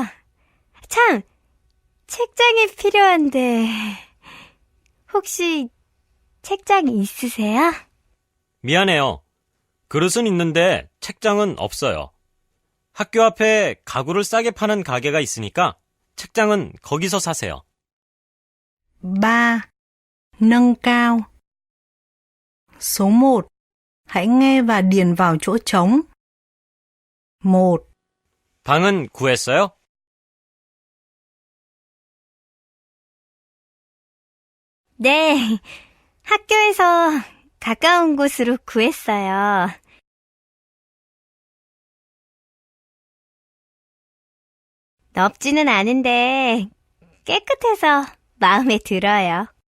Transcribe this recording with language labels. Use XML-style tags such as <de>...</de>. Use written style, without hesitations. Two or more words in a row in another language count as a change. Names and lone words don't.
<ko>참, 책장이 필요한데 혹시 책장이 있으세요? 미안해요. 그릇은 있는데 책장은 없어요. 학교 앞에 가구를 싸게 파는 가게가 있으니까 책장은 거기서 사세요. 3.</ko> <vi>Nâng cao. Số 1. Hãy nghe và điền vào chỗ trống. 1,</vi> <ko>방은 구했어요? 네, 학교에서 가까운 곳으로 구했어요. 넓지는 않은데 깨끗해서 마음에 들어요.</ko>